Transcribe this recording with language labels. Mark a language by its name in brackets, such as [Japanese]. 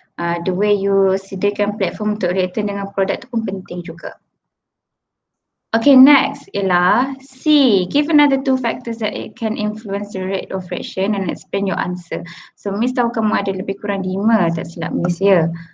[English] The way you [Malay] sediakan platform untuk reactant dengan produk tu pun penting juga. Okay, next ialah C. [English] Give another two factors that it can influence the rate of reaction and explain your answer. [Malay] So Miss tahu kamu ada lebih kurang 5, tak silap Miss ya.